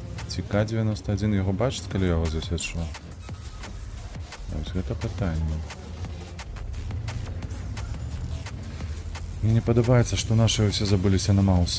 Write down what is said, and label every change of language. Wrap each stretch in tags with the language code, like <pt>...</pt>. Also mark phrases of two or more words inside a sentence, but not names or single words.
<uk>Ці К-91 його бачить, коли я його засвячу?</uk> <be>Ось гэта пытанне. Мне не падабаецца, што нашы ўсе забыліся на Мауса.</be>